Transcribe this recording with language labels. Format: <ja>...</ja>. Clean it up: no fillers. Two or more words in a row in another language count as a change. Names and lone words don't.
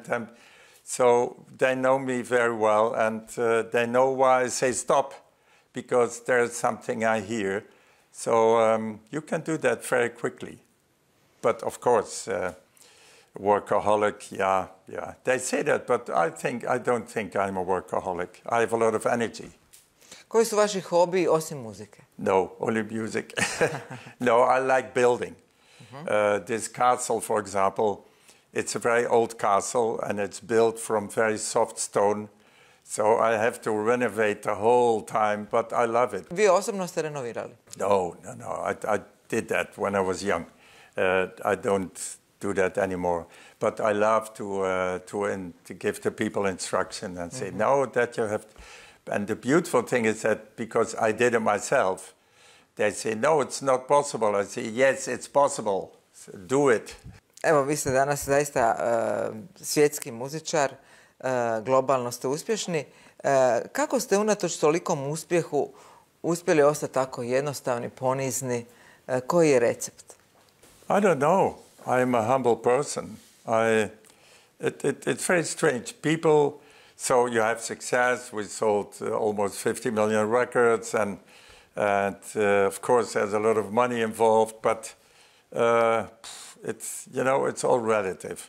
<en>So they know me very well, and they know why I say stop, because there's something I hear. So you can do that very quickly. But of course, workaholic, yeah. They say that, but I don't think I'm a workaholic. I have a lot of energy.</en> <hr>Koji su vaši hobiji osim muzike?</hr> <en>No, only music. No, I like building. This castle, for example, it's a very old castle and it's built from very soft stone. So I have to renovate the whole time, but I love it.</en> <hr>Vi osobno ste renovirali?</hr> <en>No. I did that when I was young. I don't do that anymore. But I love to give the people instruction and say, no, that you have... And the beautiful thing is that because I did it myself, they say, no, it's not possible. I say, yes, it's possible. So do it.</en> <hr>Evo, vi ste danas zaista svjetski muzičar, globalno ste uspješni. Kako ste unatoč tolikom uspjehu uspjeli ostati tako jednostavni, ponizni? Koji je recept?</hr> <en>I don't know. I'm a humble person. It's very strange. People... So you have success. We sold almost 50 million records, and of course there's a lot of money involved. But it's, you know, it's all relative.</en>